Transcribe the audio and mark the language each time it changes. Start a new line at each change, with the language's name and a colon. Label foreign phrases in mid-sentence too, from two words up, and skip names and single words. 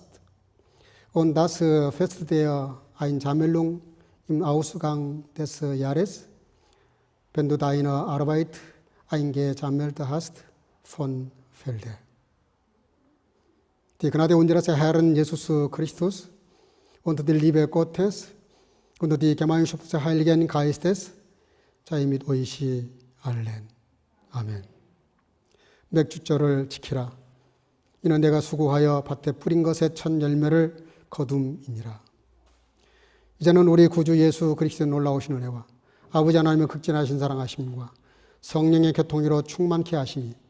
German: Und das Fest der Einsammlung im Ausgang des Jahres, wenn du deine Arbeit eingesammelt hast von Felde. Die Gnade unseres Herrn Jesus Christus und die Liebe Gottes und die Gemeinschaft des Heiligen Geistes sei mit euch allen.
Korean: 아멘. 맥주절을 지키라. 이는 내가 수고하여 밭에 뿌린 것의 첫 열매를 거둠이니라. 이제는 우리 구주 예수 그리스도의 놀라우신 은혜와 아버지 하나님의 극진하신 사랑하심과 성령의 교통으로 충만케 하시니